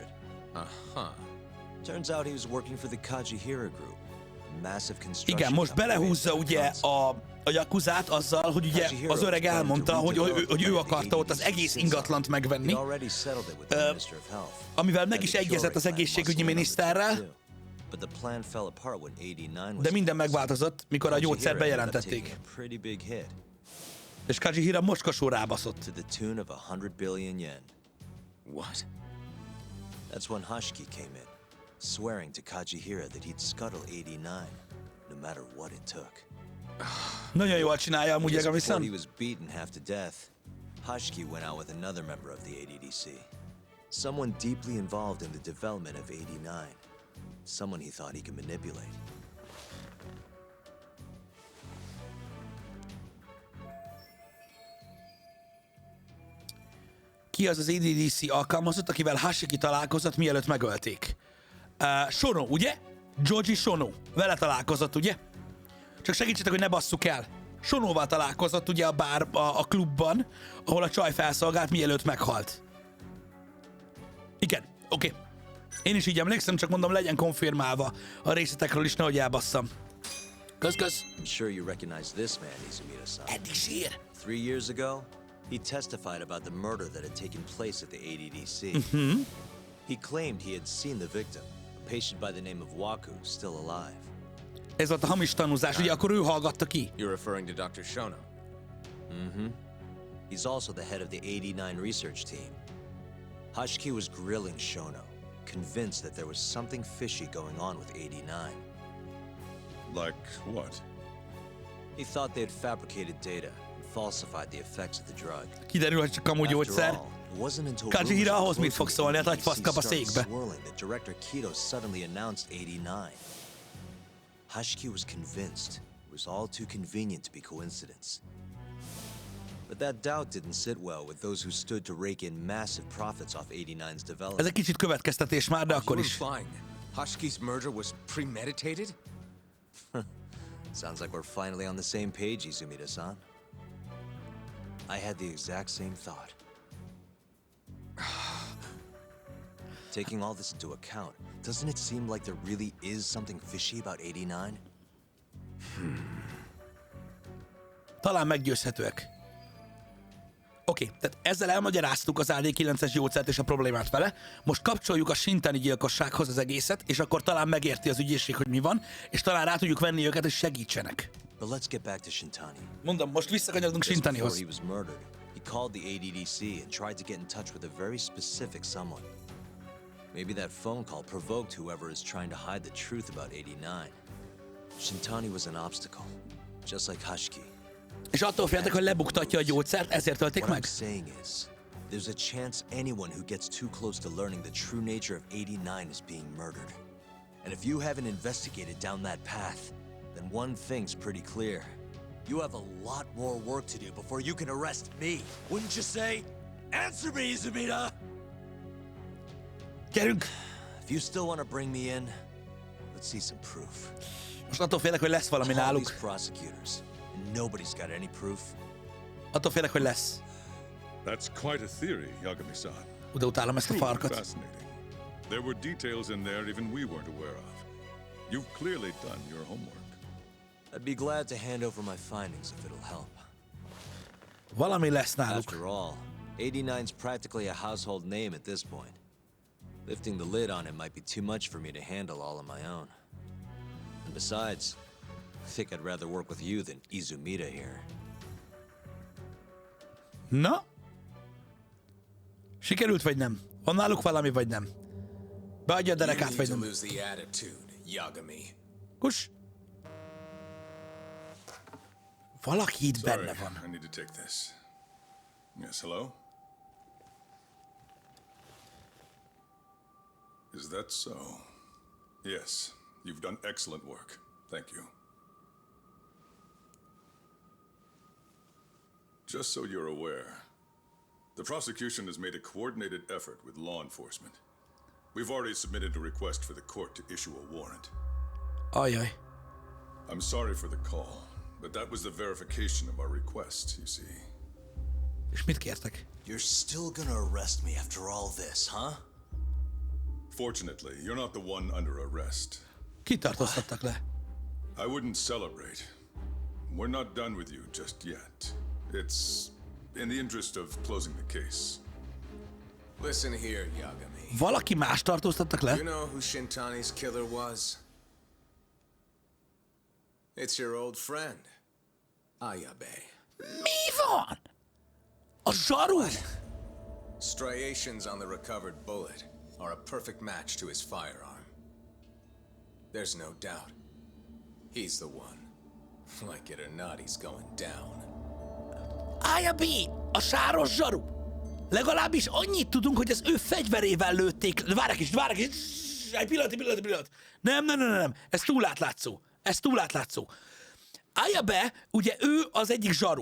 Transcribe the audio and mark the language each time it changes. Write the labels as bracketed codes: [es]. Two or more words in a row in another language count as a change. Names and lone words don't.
[en] Uh-huh. Turns out he was working for the Kajihira Group, a massive construction [hu] Igen, most [en] company [hu] belehúzza [en] based in [hu] ugye [en] Wisconsin. [hu] a Yakuzát azzal, hogy ugye az öreg elmondta, hogy ő akarta ott az egész ingatlant megvenni, [en] He'd already settled it with the Minister of Health. [hu] amivel meg [en] And [hu] is [en] the [hu] egyezett az [en] Curie [hu] egészségügyi [en] plan must have [hu] miniszterrel, [en] been on the too. But the plan fell apart when 89 was [hu] de minden [en] passed. [hu] megváltozott, mikor a gyógyszer [en] Kajihira ended up [hu] bejelentették. [en] taking a pretty big hit, [hu] És Kajihira mocskosó rábaszott. [en] to the tune of 100 billion yen. What? That's when Hashiki came in, swearing to Kajihira that he'd scuttle 89, no matter what it took. [hu] Nagyon jól csinálja amúgy [en] Just before he [hu] Egami-san. [en] was beaten half to death, Hashiki went out with another member of the ADDC. Someone deeply involved in the development of 89. Someone he thought he could manipulate. [hu] Ki az az ADDC alkalmazott, akivel Hashiki találkozott, mielőtt megölték? Shono, ugye? Joji Shono. Vele találkozott, ugye? Csak segítsetek, hogy ne basszuk el. Shonóval találkozott ugye a klubban, ahol a csaj felszolgált, mielőtt meghalt. Igen, oké. Én is így emlékszem, csak mondom, legyen konfirmálva a részletekről is, nehogy elbasszam. Kösz. [en] I'm sure you recognize this man, Izumita-san. [hu] Eddig sír. [en] 3 years ago, he testified about the murder that had taken place at the ADDC. He claimed he had seen the victim, a patient by the name of Waku, still alive. [hu] Ez volt a hamis tanúzás, ugye akkor ő hallgatta ki. [en] You're referring to Dr. Shono. He's also the head of the 89 research team. Hashiki was grilling Shono, convinced that there was something fishy going on with 89. Like what? He thought they had fabricated data and falsified the effects of the drug. [hu] Kiderül, hogy csak amúgy [en] After [hu] gyógyszer. [en] all, it wasn't until [hu] Kajihira [en] rumors [hu] ahhoz mit [en] closing [hu] fog [en] the [hu] szólni? Hát [en] ADDC [hu] agyfasz kap a [en] started [hu] székbe. [en] swirling that Director Kido suddenly announced 89. Hashiki was convinced it was all too convenient to be coincidence. But that doubt didn't sit well with those who stood to rake in massive profits off 89's [hu] Ez [en] development. [hu] egy kicsit következtetés már, de [en] Are [hu] akkor [en] you [hu] is. [en] implying Hashiki's murder was premeditated? Sounds like we're finally on the same page, Izumita-san. I had the exact same thought. Taking all this into account, doesn't it seem like there really is something fishy about 89? [hu] Talán meggyőzhetőek. Oké, tehát ezzel elmagyaráztuk az AD9-es gyógyszert és a problémát vele. Most kapcsoljuk a Shintani gyilkossághoz az egészet, és akkor talán megérti az ügyészség, hogy mi van, és talán rá tudjuk venni őket, és segítsenek. [en] But let's get back to Shintani. [hu] Mondom, most visszakanyarodunk [en] Just before [hu] Shintanihoz. [en] he was murdered, he called the ADDC and tried to get in touch with a very specific someone. Maybe that phone call provoked whoever is trying to hide the truth about 89. Shintani was an obstacle, just like Hashiki. [hu] És attól féltek, hogy lebuktatja a gyógyszert, ezért tölték [en] What I'm [hu] meg. [en] saying is, there's a chance anyone who gets too close to learning the true nature of 89 is being murdered. And if you haven't investigated down that path, then one thing's pretty clear. You have a lot more work to do before you can arrest me. Wouldn't you say? Answer me, Izumita! [hu] Gyerünk! [en] If you still want to bring me in, let's see some proof. [hu] Most attól félek, hogy lesz valami [en] Call [hu] náluk. [en] these prosecutors, and nobody's got any proof. [hu] Attól félek, hogy lesz. [en] That's quite a theory, Yagami-san. [hu] De utálom ezt a [en] Truly [hu] farkat. [en] fascinating. There were details in there even we weren't aware of. You've clearly done your homework. I'd be glad to hand over my findings if it'll help. [hu] Valami lesz náluk. [en] After all, 89's practically a household name at this point. Lifting the lid on it might be too much for me to handle all on my own. And besides, I think I'd rather work with you than Izumita here. [hu] Na? Sikerült vagy nem? Van náluk valami vagy nem? Beadja a [en] You [hu] derekát, [en] need [hu] vagy [en] to [hu] nem. [en] lose the attitude, Yagami. [hu] Kus. Valaki itt [en] Sorry, [hu] benne van. [en] I need to take this. Yes, hello? Is that so? Yes, you've done excellent work. Thank you. Just so you're aware, the prosecution has made a coordinated effort with law enforcement. We've already submitted a request for the court to issue a warrant. [hu] Ajaj. [en] I'm sorry for the call, but that was the verification of our request, you see. [hu] És mit kértek? [en] You're still gonna arrest me after all this, huh? Fortunately, you're not the one under arrest. [hu] Kit tartóztattak le? [en] I wouldn't celebrate. We're not done with you just yet. It's in the interest of closing the case. Listen here, Yagami. [hu] Valaki más tartóztattak le? [en] You know who Shintani's killer was? It's your old friend, Ayabe. [hu] Mi van? A zsaru? [en] Striations on the recovered bullet are a perfect match to his firearm. There's no doubt. He's the one. Like it or not, he's going down. [hu] Ayabe! A sáros zsaru! Legalábbis annyit tudunk, hogy az ő fegyverével lőtték. Várj egy kis. Egy pillanat. Nem. Ez túl átlátszó. Ayabe, ugye ő az egyik zsaru.